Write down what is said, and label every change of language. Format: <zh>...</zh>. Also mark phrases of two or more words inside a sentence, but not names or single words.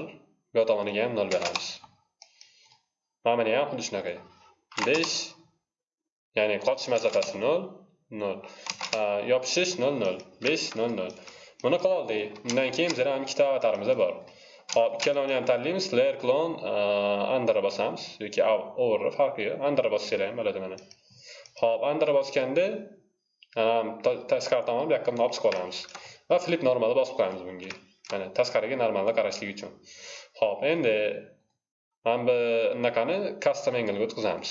<uz>Bu tomoniga ham 0 beramiz. Mana buni ham xuddi shunaqa. 5, ya'ni qotish masofasi 0, 0. Yopishish 0, 0. 5, 0, 0. Buni qildik. Undan keyin bizda ham ikkita avatarimiz bor. Hop, ikkalovini ham tanlaymiz.</uz> <en>Layer clone under</en> <uz>bosamiz yoki over farqi yo'q. Under bossanglar ham bo'ladi mana. Hop, under bosganda tashqari tomonni bu yoqqa olib chiqib olamiz. Va</uz> <en>flip normal</en> <uz>bosib qo'yamiz bunga. Mana tashqariga normalda qarashlik uchun. Hop, endi mana bu bunaqani</uz> <en>custom angle</en> <uz>ga o'tkazamiz.</uz>